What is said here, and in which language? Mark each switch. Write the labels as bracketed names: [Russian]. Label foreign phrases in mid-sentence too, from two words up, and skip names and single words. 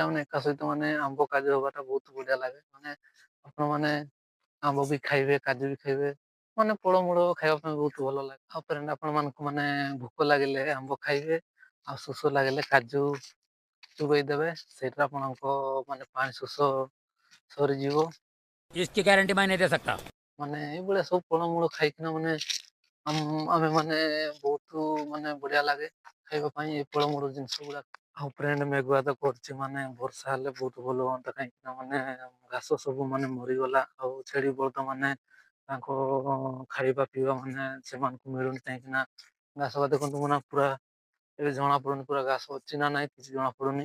[Odia] ମାନେ ଏକା ସହିତ ମାନେ ଆମ୍ବ କାଜୁ ହବାଟା ବହୁତ ବଢିଆ ଲାଗେ। ମାନେ ଆପଣ ମାନେ ଆମ୍ବ ବି ଖାଇବେ, କାଜୁ ବି ଖାଇବେ, ମାନେ ଫଳମୂଳ ଖାଇବା ପାଇଁ ବହୁତ ଭଲ ଲାଗେ। ଆଉ ଫ୍ରେଣ୍ଡ, ଆପଣ ମାନଙ୍କୁ ମାନେ ଭୋକ ଲାଗିଲେ ଆମ୍ବ ଖାଇବେ, ଆଉ ଶୋଷ ଲାଗିଲେ କାଜୁ ଚୋବେଇ ଦେବେ, ସେଇଟା ଆପଣଙ୍କ ମାନେ ପାଣି ଶୋଷ ସରିଯିବ। [Hindi] इसकी गारंटी मैं नहीं दे सकता। [Odia] ମାନେ ଏଇଭଳିଆ ସବୁ ଫଳମୂଳ ଖାଇକିନା ମାନେ ଆମେ ମାନେ ବହୁତ ମାନେ ବଢିଆ ଲାଗେ ଖାଇବା ପାଇଁ ଏଇ ଫଳମୂଳ ଜିନିଷ ଗୁଡା। ଆଉ ଫ୍ରେଣ୍ଡ, ମେଘୁଆ ତ କରୁଛି, ମାନେ ବର୍ଷା ହେଲେ ବହୁତ ଭଲ ହୁଅନ୍ତା, କାହିଁକି ନା ମାନେ ଘାସ ସବୁ ମାନେ ମରିଗଲା। ଆଉ ଛେଳି ବଳଦ ମାନେ ତାଙ୍କ ଖାଇବା ପିଇବା ମାନେ ସେମାନଙ୍କୁ ମିଳୁନି, କାହିଁକି ନା ଘାସ ଦେଖନ୍ତୁ ମାନେ ପୁରା ଏବେ ଜଣା ପଡୁନି ପୁରା ଘାସ ଅଛି ନା ନାଇଁ କିଛି ଜଣା ପଡୁନି।